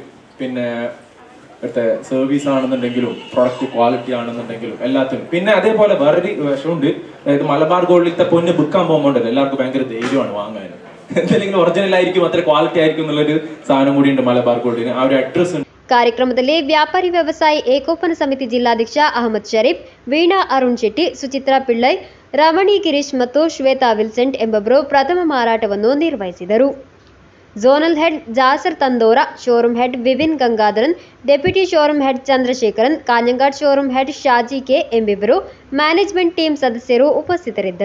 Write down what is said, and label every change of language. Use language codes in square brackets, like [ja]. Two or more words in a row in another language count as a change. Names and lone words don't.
[ml] പിന്നെ ഇവിടുത്തെ സർവീസ് ആണെന്നുണ്ടെങ്കിലും [en] product quality [ml] ആണെന്നുണ്ടെങ്കിലും എല്ലാത്തിനും. പിന്നെ അതേപോലെ വേറൊരു വശമുണ്ട്. അതായത് മലബാർ ഗോൾഡിലത്തെ പൊന്ന് വിൽക്കാൻ പോകുമ്പോൾ എല്ലാവർക്കും ഭയങ്കര ധൈര്യമാണ് വാങ്ങാൻ. എന്തെങ്കിലും ഒറിജിനൽ ആയിരിക്കും, അത്ര ക്വാളിറ്റി ആയിരിക്കും എന്നുള്ളൊരു സാധനം കൂടിയുണ്ട് മലബാർ ഗോൾഡിന്. ആ ഒരു അഡ്രസ് ഉണ്ട്. [kn] ಕಾರ್ಯಕ್ರಮದಲ್ಲಿ ವ್ಯಾಪಾರಿ ವ್ಯವಸಾಯಿ ಏಕೋಪನ ಸಮಿತಿ ಜಿಲ್ಲಾಧ್ಯಕ್ಷ ಅಹಮದ್ ಶರೀಫ್, ವೀಣಾ ಅರುಣ್ ಶೆಟ್ಟಿ, ಸುಚಿತ್ರಾ ಪಿಳ್ಳೈ, ರಮಣಿ ಗಿರೀಶ್ ಮತ್ತು ಶ್ವೇತಾ ವಿಲ್ಸೆಂಟ್ ಎಂಬೊಬ್ಬರು ಪ್ರಥಮ ಮಾರಾಟವನ್ನು ನಿರ್ವಹಿಸಿದರು. [en] zonal head [kn] ಜಾಸರ್ ತಂದೋರಾ, [en] showroom head [kn] ವಿವಿನ್ ಗಂಗಾಧರನ್, [en] deputy showroom head [kn] ಚಂದ್ರಶೇಖರನ್, ಕಾಂಜಂಗಾಡ್ [en] showroom head [kn] ಶಾಜಿ ಕೆ ಎಂಬಿಬ್ಬರು [en] management team [kn] ಸದಸ್ಯರು ಉಪಸ್ಥಿತರಿದ್ದರು.